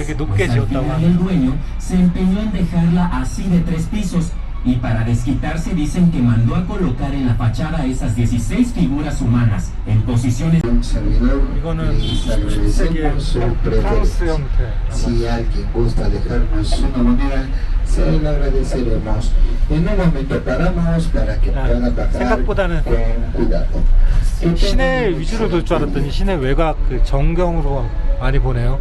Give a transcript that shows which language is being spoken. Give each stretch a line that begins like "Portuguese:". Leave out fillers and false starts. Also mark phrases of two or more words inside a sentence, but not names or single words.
Spanish: Pues al final el dueño se empeñó en dejarla así de 3 pisos, y para desquitarse dicen que mandó a colocar en la fachada esas 16 figuras humanas, en posiciones... Un servidor,
Korean: 이거는
Spanish: les agradecemos su
Korean: 프랑스
Spanish: presencia.
Korean: 형태.
Spanish: Si alguien gusta dejarnos una moneda, se lo agradeceremos. En un momento paramos para que pueda bajar
Korean: 생각보다는
Spanish: con cuidado.
Korean: 시내 위주로 돌 줄 알았더니 시내 외곽 그 정경으로 많이 보네요.